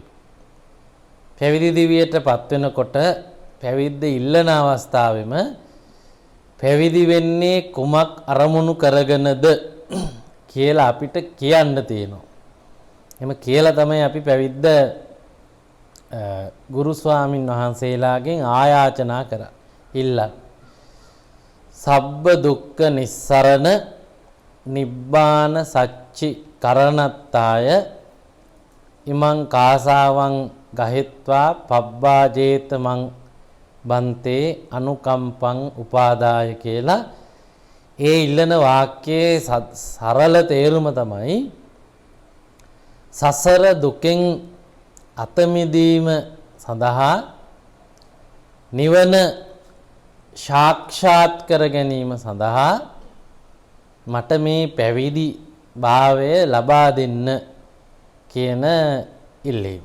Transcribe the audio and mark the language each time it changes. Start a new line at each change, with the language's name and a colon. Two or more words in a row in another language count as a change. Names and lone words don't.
Sinhala: පැවිදි දිවියට පත් වෙනකොට පැවිද්ද ඉල්ලන අවස්ථාවෙම පැවිදි වෙන්නේ කුමක් අරමුණු කරගෙනද කියලා අපිට කියන්න තියෙනවා. එහෙම කියලා තමයි අපි පැවිද්ද ගුරු ස්වාමින් වහන්සේලාගෙන් ආයාචනා කරා. ඉල්ලන්න.
Pali: සබ්බ දුක්ඛ නිස්සරණ නිබ්බාන සච්චි කරණත්තාය ඉමං කාසාවං ගහෙත්වා පබ්බාජේත මං බන්තේ අනුකම්පං උපාදාය
Sinhala: කියලා ඒ ඉල්ලන වාක්‍යයේ සරල තේරුම තමයි සසර දුකෙන් අත මිදීම සඳහා නිවන සාක්ෂාත් කර ගැනීම සඳහා මට මේ පැවිදි භාවය ලබා දෙන්න කියන ඉල්ලීම.